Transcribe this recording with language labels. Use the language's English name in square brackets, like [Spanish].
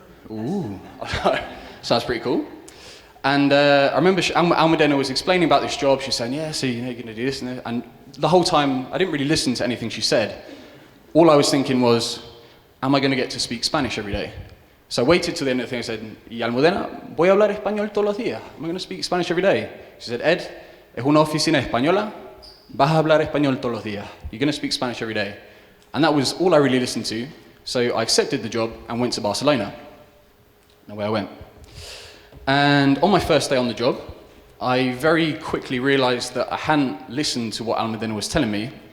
[English] Ooh, sounds pretty cool. And I remember Almudena was explaining about this job. She was saying, yeah, so you're going to do this and this. And the whole time, I didn't really listen to anything she said. All I was thinking was, am I going to get to speak Spanish every day? So I waited till the end of the thing. [Spanish] I said, y Almudena, voy a hablar español todos los días. [English] Am I going to speak Spanish every day? [Spanish] She said, Ed, es una oficina española, vas a hablar español todos los días. [English] You're going to speak Spanish every day. And that was all I really listened to. So I accepted the job and went to Barcelona. And away I went. And on my first day on the job, I very quickly realized that I hadn't listened to what Almudena was telling me.